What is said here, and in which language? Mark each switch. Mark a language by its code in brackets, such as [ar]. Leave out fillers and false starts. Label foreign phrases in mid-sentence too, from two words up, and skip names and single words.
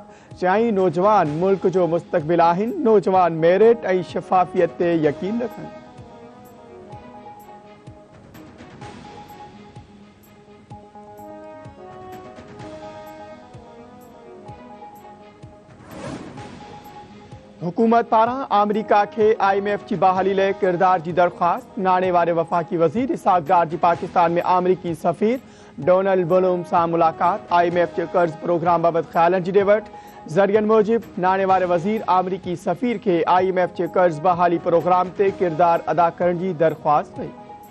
[sd] चयाईं नौजवान मुल्क जो मुस्तक़बिल आहिनि। नौजवान मेरिट ऐं शफ़ाफ़ियत ते यकीन रखनि। हुकूमत पारां अमरीका के IMF की बहाली लाइ किरदार की दरख्वास्त। नाणे वारे वफ़ाक़ी वज़ीर इसहाक़ डार जी पाकिस्तान में अमरीकी सफ़ीर डोनाल्ड ब्लूम सां मुलाक़ात। IMF के कर्ज़ प्रोग्राम बाबति ख़्यालनि जी ॾेवट। ज़रियनि मूजिब नाणे वारे वज़ीर अमरीकी सफ़ीर के IMF के कर्ज़ बहाली प्रोग्राम ते किरदार अदा करण जी दरख्वास्त कई।